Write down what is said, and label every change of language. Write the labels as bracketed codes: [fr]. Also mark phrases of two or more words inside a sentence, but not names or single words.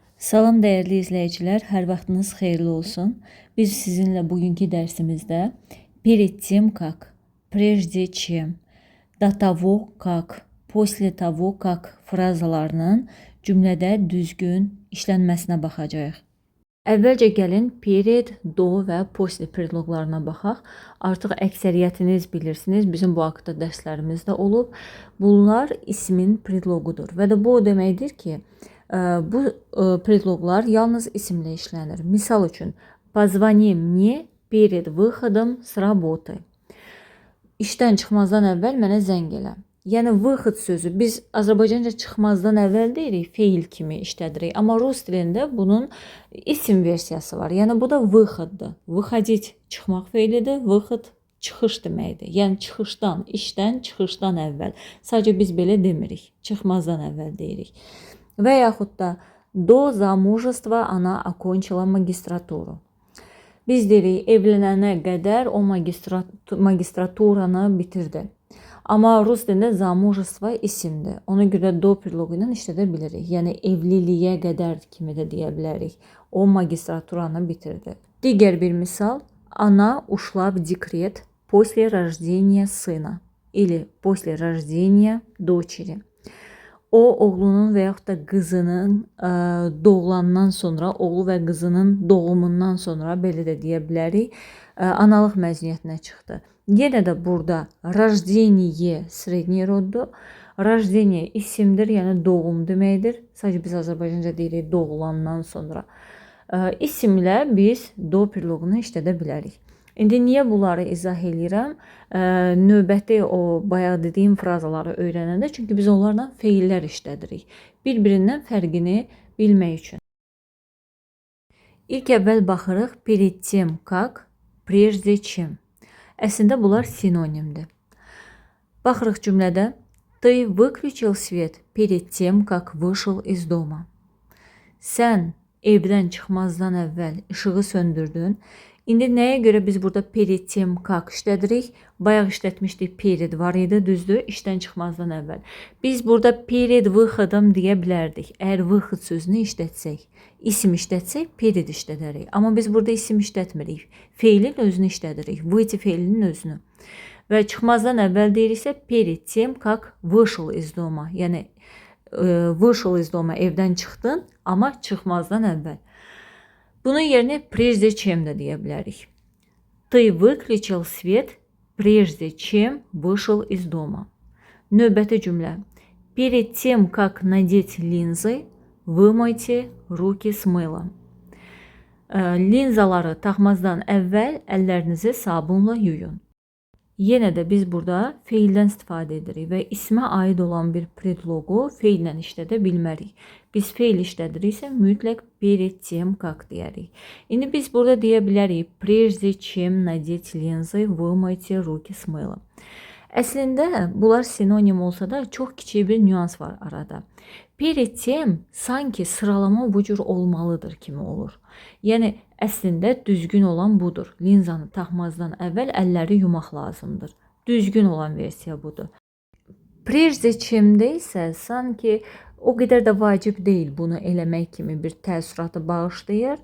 [az] Salam [tr] değerli izleyiciler, [az] hər vaxtınız xeyirli olsun. Biz sizinlə bugünkü dərsimizdə [ru] перед тем как, прежде чем, до того как, после того как [az] frazalarının cümlədə düzgün işlənməsinə baxacağıq. Əvvəlcə gəlin перед, do və после predloqlarına baxaq. Artıq əksəriyyətiniz bilirsiniz, bizim bu haqda dərslərimiz də olub. Bunlar ismin predloqudur və də bu o deməkdir ki, bu predloqlar yalnız isimlə işlənir. Misal üçün, [ru] позвони мне перед выходом с работы. [az] İşdən çıxmazdan əvvəl mənə zəng elə. Yəni выход sözü biz Azərbaycanca çıxmazdan əvvəl deyirik, feil kimi işlədirik. Amma rus dilində bunun isim versiyası var. Yəni bu da выходdur. Выходить çıxmaq feilidir, выход çıxış deməkdir. Yəni çıxışdan, işdən çıxışdan əvvəl. Sadəcə biz belə demirik. Çıxmazdan əvvəl deyirik. Və yaxud da [ru] до замужества она окончила магистратуру. [az] Biz deyirik evlənənə qədər o magistraturanı bitirdi. Amma rus dilində zamужество isimdir. Ona görə do predloqu ilə işlədə bilirik. Yəni evliliyə qədər kimi də deyə bilərik. O magistraturanı bitirdi. Digər bir misal. [ru] Она ушла в декрет после рождения сына. Или после рождения дочери. [az] O oğlunun və yaxud da qızının doğulandan sonra, oğlu və qızının doğumundan sonra belə də deyə bilərik, analıq məzuniyyətinə çıxdı. Yenə də burada [ru] rождение средний [az] roddur. Rождение isimdir, yəni doğum deməkdir. Sadəcə biz Azərbaycanca deyirik doğulandan sonra. İsimlə biz do predloqunu işlədə bilərik. İndi niyə bunları izah edirəm? Növbəti o bayaq dediyim frazaları öyrənəndə, çünki biz onlarla feillər işlədirik. Bir-birindən fərqini bilmək üçün. İlk əvvəl baxırıq [ru] перед тем как, прежде чем. [az] Əslində bunlar sinonimdir. Baxırıq cümlədə [ru] Ты выключил свет перед тем, как вышел из дома. [az] Sən evdən çıxmazdan əvvəl işığı söndürdün. İndi nəyə görə biz burada [ru] перед тем как [az] işlədirik? Bayaq işlətmişdik, перед var idi, düzdür, işdən çıxmazdan əvvəl. Biz burada [ru] перед выходом [az] deyə bilərdik. Əgər выход sözünü işlətsək, isim işlətsək, перед işlədərik. Amma biz burada isim işlətmirik. Feilin özünü işlədirik, выйти feilinin özünü. Və çıxmazdan əvvəl deyiriksə, [ru] перед тем как вышел из дома. Yəni, вышел из дома, [az] evdən çıxdın, amma çıxmazdan əvvəl. Bunun yerinə [ru] прежде чем [az] də deyə bilərik. [ru] Ты выключил свет, прежде чем вышел из дома. [az] Növbəti cümlə. [ru] Перед тем, как надеть линзы, вымойте руки с мылом. [az] Linzaları taxmazdan əvvəl əllərinizi sabunla yuyun. Yenə də biz burada feildən istifadə edirik və ismə aid olan bir predloqu feillə işlədə bilmərik. Biz feil işlədiriksə mütləq [ru] перед тем как [az] deyərik. İndi biz burada deyə bilərik [ru] прежде чем надеть линзы, вымойте руки с мылом. [az] Əslində bunlar sinonim olsa da çox kiçik bir nüans var arada. [ru] Перед tем [az] sanki sıralama bu cür olmalıdır kimi olur. Yəni əslində düzgün olan budur. Linzanı taxmazdan əvvəl əlləri yumaq lazımdır. Düzgün olan versiya budur. Прежде çemdə isə sanki o qədər də vacib deyil bunu eləmək kimi bir təəssüratı bağışlayır.